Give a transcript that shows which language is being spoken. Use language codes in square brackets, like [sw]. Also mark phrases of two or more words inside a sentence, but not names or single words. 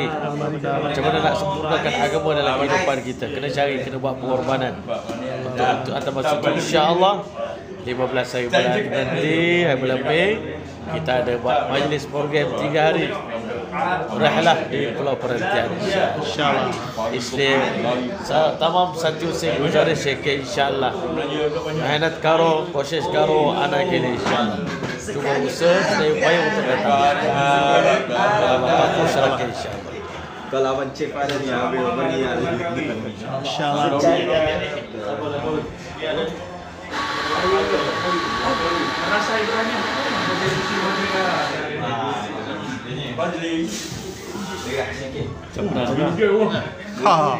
[ms] Macam mana nak sempurnakan agama dalam kehidupan kita, kena cari, kena buat pengorbanan untuk atas masa itu. InsyaAllah 15 hari bulan nanti, hari bulan Mei, kita ada buat majlis program 3 hari रहला di Pulau Perhentian इंशाअल्लाह। [hi] इसलिए तमाम साथियों से गुजारिश है कि इंशाअल्लाह मेहनत करो, कोशिश करो आने के लिए इंशाअल्लाह। [ms] cuma usaha saya upaya untuk datang. [hi] Allah खुश रखे इंशाअल्लाह। [ms] Kalau Abang Cik ada ni, Abang beri insya-Allah. Rasa Ibrahim. Ha.